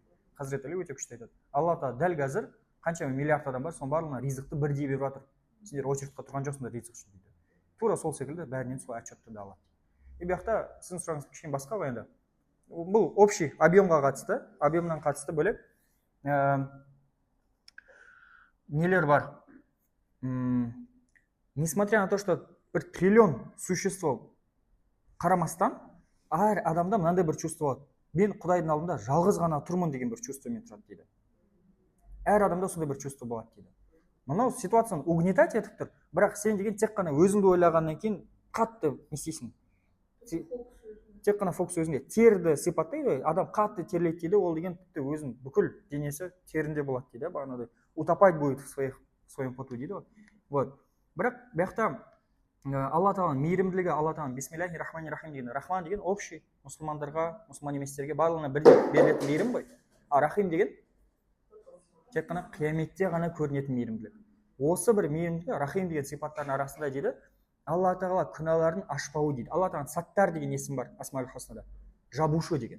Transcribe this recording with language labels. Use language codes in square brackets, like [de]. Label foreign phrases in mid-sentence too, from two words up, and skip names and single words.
[kk] Хазірет Али өте күшті айтады: Алла Тағала дәл қазір қаншама миллиард адам бар, соның барлығына ризықты бірдей беріп жатыр. Сендер очередьқа тұрған жоқсыңдар ризық үшін дейді. Тура сол секілді бәрінен сол отчетты да алады. И бұл жақта сіздің сұрағыңыз кішкене басқа ғой енді. Бұл [ru] общий объемға [kk] қатысты, объемнан қатысты бөлек нелер бар. [ru] Несмотря на то, что [kk] бір триллион существо қарамастан, әр адамда мынандай бір чувство болады: мен Құдайдың алдында жалғыз ғана тұрмын деген бір чувствомен тұрады дейді. Әр адамда сондай бір чувство болады дейді. Мынау ситуацияны угнетать етіп тұр, бірақ сен деген тек қана өзіңді ойлағаннан кейін қатты не істейсің. Тек қана фокус өзіңде. Терді сипаттайды, адам қатты терлейді дейді, ол деген тіпті өзінің бүкіл денесі терінде болады дейді, бағанағыдай [ru] утопать будет в своем поту [kk] дейді ғой. Вот. Бірақ бұл жақта Алла Тағаланың мейірімділігі, Алла Тағаланың [ar] بسم الله الرحمن الرحيم [kk] деген, рахман деген общий мұсылмандарға, мұсылман еместерге барлығына бірдей берілетін мейірім ғой. А рахим деген тек қана қияметте ғана көрінетін мейірімділік. Осы бір мейірімділік, рахим деген сипаттардың арасында дейді, Алла Тағала күнәларын ашпауы дейді. Алла Тағала саттар деген есім бар Асмаул Хуснада, жабушы деген.